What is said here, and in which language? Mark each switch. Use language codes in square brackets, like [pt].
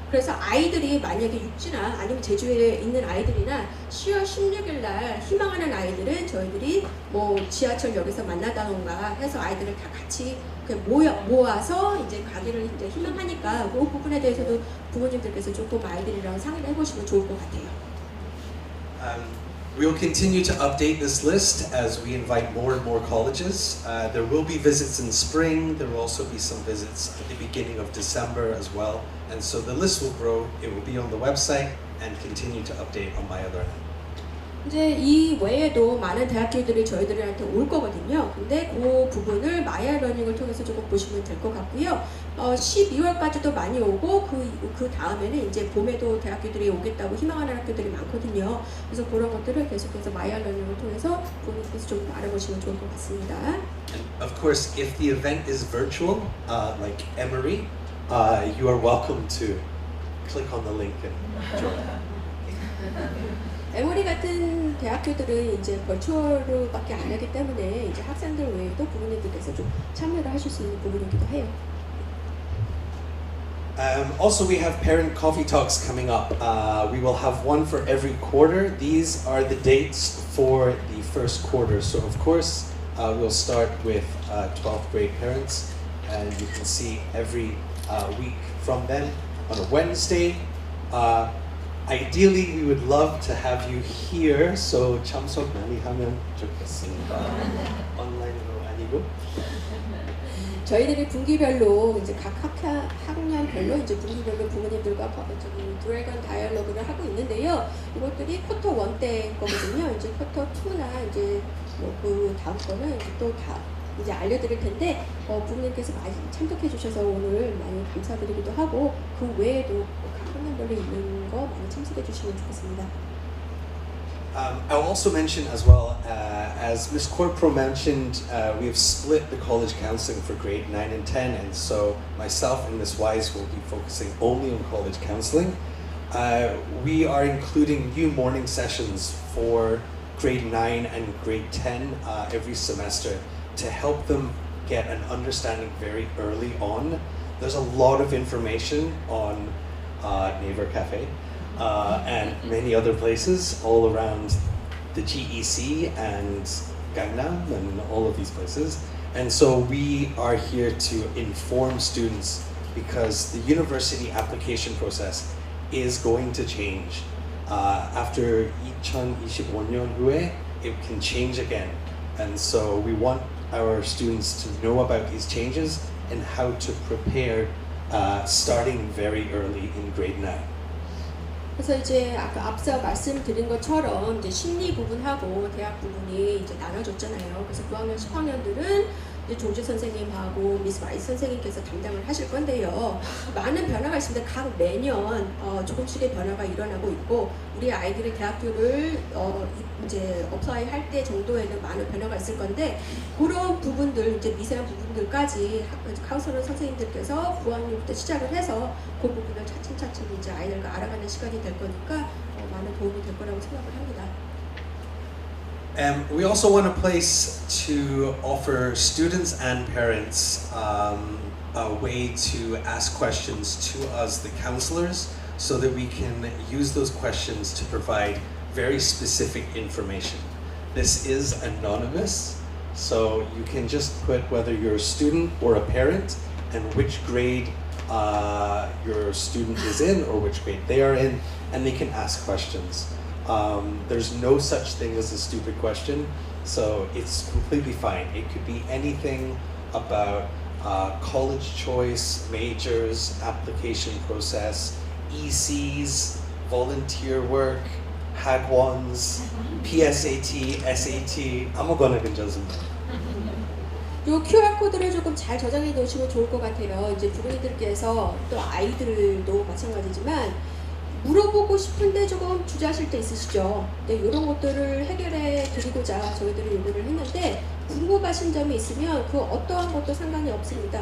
[ko] 그래서 아이들이 만약에 육지나 아니면 제주에 있는 아이들이나 10월 16일 날 희망하는 아이들은 저희들이 뭐 지하철역에서 만나다던가 해서 아이들을 다 같이 모아서 이제 가기를 이제 희망하니까 그 부분에 대해서도 부모님들께서 조금 아이들이랑 상의를 해보시면 좋을 것 같아요. [en] We'll continue to update this list as we invite more and more colleges. There will be visits in spring. There will also be some visits at the beginning of December as well. And so the list will grow. It will be on the website and continue to update on Maya Learning. [ko] 이제 이 외에도 많은 대학교들이 저희들한테 올 거거든요. 근데 그 부분을 마이아 러닝을 통해서 조금 보시면 될 것 같고요. 12월까지도 많이 오고 그 다음에는 이제 봄에도 대학교들이 오겠다고 희망하는 학교들이 많거든요. 그래서 그런 것들을 계속해서 마이아 러닝을 통해서 본인께서 좀 알아보시면 좋을 것 같습니다. [en] And of course, if the event is virtual, like Emory, you are welcome to click on the link and join. [ko] 에모리 같은 대학교들은 이제 버추얼로밖에 안 하기 때문에 이제 학생들 외에도 부모님들께서 좀 참여를 하실 수 있는 부분이기도 해요. [en] Also, we have parent coffee talks coming up. We will have one for every quarter. These are the dates for the first quarter. So, of course, we'll start with 12th grade parents, and you can see every week from then on a Wednesday. Ideally, we would love to have you here. [ko] So, 참석 많이 하면 좋겠습니다. 온라인으로 아니고. 저희들이 분기별로 이제 각 학년별로 이제 분기별로 부모님들과 저기 드래곤 다이얼로그를 하고 있는데요. 이것들이 쿼터 1 때 거거든요. 이제 쿼터 2나 이제 뭐 그 다음 거는 또 다 이제 알려드릴 텐데 부모님께서 많이 참석해 주셔서 오늘 많이 감사드리기도 하고 그 외에도 각 학년별로 있는 거 많이 참석해 주시면 좋겠습니다. [en] I'll also mention as well, as Ms. Corpro mentioned, we have split the college counseling for grade 9 and 10, and so myself and Ms. Wise will be focusing only on college counseling. We are including new morning sessions for grade 9 and grade 10 every semester to help them get an understanding very early on. There's a lot of information on Naver Cafe. And many other places all around the GEC and Gangnam and all of these places. And so we are here to inform students because the university application process is going to change. After [ko] 2025년 후에, [en] it can change again. And so we want our students to know about these changes and how to prepare starting very early in grade 9. [ko] 그래서 이제 아까 앞서 말씀드린 것처럼 이제 심리 부분하고 대학 부분이 이제 나눠졌잖아요. 그래서 9학년, 10학년들은 이제 조지 선생님하고 미스 와이스 선생님께서 담당을 하실 건데요. 많은 변화가 있습니다. 각 매년 조금씩의 변화가 일어나고 있고 우리 아이들이 대학교를 이제 어플라이 할 때 정도에는 많은 변화가 있을 건데 그런 부분들 이제 미세한 부분들까지 카운슬러 선생님들께서 9학년부터 시작을 해서 그 부분을 차츰차츰 이제 아이들과 알아가는 시간이 될 거니까 많은 도움이 될 거라고 생각을 합니다. [en] We also want a place to offer students and parents a way to ask questions to us, the counselors, so that we can use those questions to provide very specific information. This is anonymous, so you can just put whether you're a student or a parent and which grade your student is in or which grade they are in, and they can ask questions. There's no such thing as a stupid question, so it's completely fine. It could be anything about college choice, majors, application process, ECs, volunteer work, hagwons, PSAT, SAT, [ko] 아무거나 괜찮습니다. 요 QR 코드를 조금 잘 저장해 놓으시면 좋을 것 같아요. 이제 부모님들께서 또 아이들도 마찬가지지만 물어보고 싶은데 조금 주저하실 때 있으시죠. 네, 이런 것들을 해결해 드리고자 저희들이 요구를 했는데 궁금하신 점이 있으면 그 어떠한 것도 상관이 없습니다.